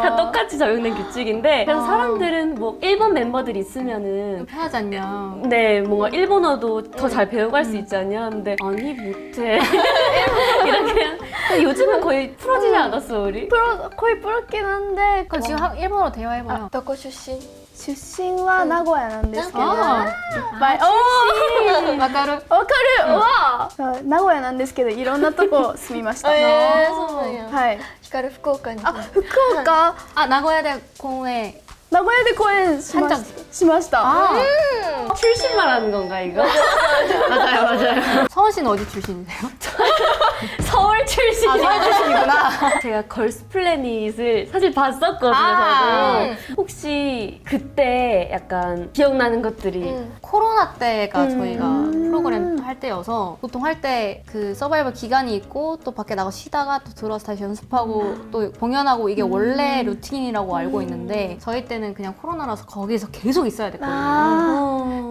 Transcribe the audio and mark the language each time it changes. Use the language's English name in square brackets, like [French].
[Korean] 다 똑같이 적용된 규칙인데 그래서 사람들은 뭐 일본 멤버들 있으면은 편하지 않냐? 네 뭔가 일본어도 더 잘 배워갈 수 있지 않냐 근데 아니 못해 이렇게 요즘은 거의 풀어지지 않았어 우리? 거의 부럽긴 한데 그럼 지금 일본어로 대화해봐요. [Japanese] どこ出身？出身は名古屋なんですけど、あわかる？わかる、わそう名古屋なんですけどいろんなとこ住みました、そうなんや。はいヒカル福岡に。あ福岡、 [Korean] 아 나고야대 공회. [Japanese] 名古屋で公演しました [Korean] 출신 말하는 건가 이거? 맞아요. 서원 씨는 어디 출신이세요? 서울 출신. 서울 출신이구나. 제가 걸스 플래닛을 사실 봤었거든요. 저도. 혹시 그때 약간 기억나는 것들이 코로나 때가 저희가 프로그램 할 때여서 보통 할 때 그 서바이벌 기간이 있고 또 밖에 나가 쉬다가 또 들어와서 다시 연습하고 또 공연하고 이게 원래 루틴이라고 알고 있는데 저희 때는 그냥 코로나라서 거기서 계속 있어야 됐거든요.